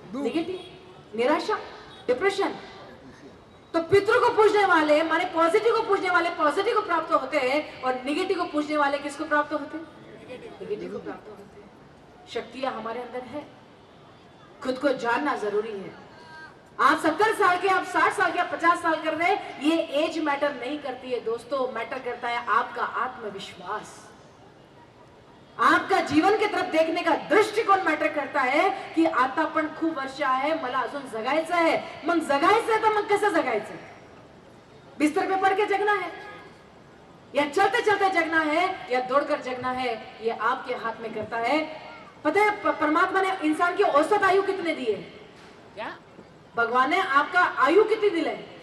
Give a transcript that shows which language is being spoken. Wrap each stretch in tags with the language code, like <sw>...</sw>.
<hi>Negative, निराशा, depression. तो पितरों को पूजने वाले माने पॉजिटिव को पूजने वाले पॉजिटिव को प्राप्त होते हैं, और नेगेटिव को पूजने वाले किसको प्राप्त होते हैं? नेगेटिव को प्राप्त होते हैं। शक्तियां हमारे अंदर है, खुद को जानना जरूरी है। आप 70 साल के, आप 60 साल के, आप 50 साल कर रहे, ये एज मैटर नहीं करती है दोस्तों, मैटर करता है आपका आत्मविश्वास। आपका जीवन की तरफ देखने का दृष्टिकोन मॅटर करता है</hi> <mr>की आता पण खूप वर्ष आहे, मला अजून जगायचं आहे. मग जगायचं आहे तर मग कसं जगायचं?</mr> <hi>बिस्तर पे पड़ के जगना है या चलते चलते जगना है या दौड़कर जगना है, ये आपके हाथ में करता है. पता है परमात्मा ने इंसान की औसत आयु कितने दी है? क्या भगवान ने आपका आयु कितनी दी है?</hi>